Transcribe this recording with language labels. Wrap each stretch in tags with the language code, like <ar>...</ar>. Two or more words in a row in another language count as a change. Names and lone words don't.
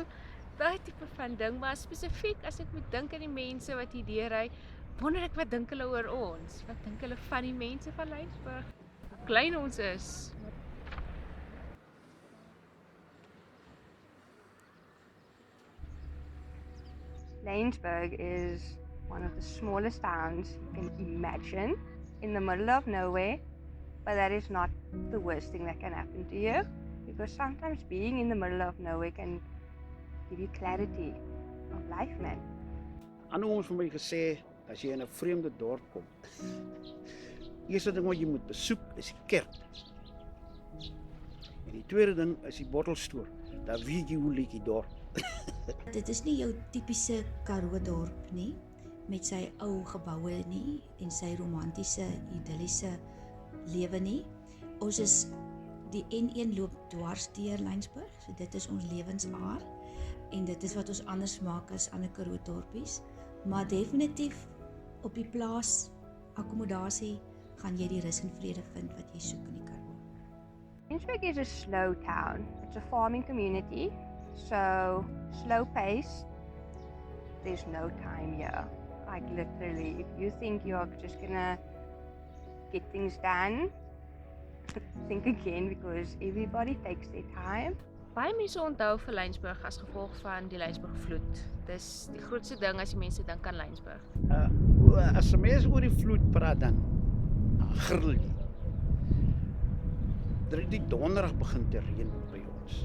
<af>Daai tipe van ding, maar spesifiek as ek moet dink aan die mense wat hier deurry, wonder ek wat dink hulle oor ons? Wat dink hulle van die mense van Laingsburg? Hoe klein ons is.</af> <en>Laingsburg is one of the smallest towns you can imagine in the middle of nowhere, but that is not the worst thing that can happen to you, because sometimes being in the middle of nowhere can give you clarity of life, man.</en> <af>Ander ons vir my gesê, as jy in 'n vreemde dorp kom, eerste ding wat jy moet besoek is die kerk. En die tweede ding is die bottelstoer. Daar weet jy hoe lyk die dorp. Dit is nie jou tipiese Karoo dorp nie, met sy ou geboue nie en sy romantiese, idilliese lewe nie. Ons is die N1 loop dwars deur Laingsburg, so dit is ons lewensaar en dit is wat ons anders maak as ander Karoo dorpies, maar definitief op die plaas akkommodasie gaan jy die rus en vrede vind wat jy soek in die Karoo.</af> <en>Laingsburg is a slow town. It's a farming community, so slow pace. There's no time here. Like literally, if you think you're just gonna get things done, think again, because everybody takes their time.</en> <af>Baie mense onthou vir Laingsburg as gevolg van die Laingsburg vloed. Dis die grootste ding as die mense dink aan Laingsburg. As 'n mens oor die vloed praat dan gril jy. Er het die donderdag begin te reën by ons.</af>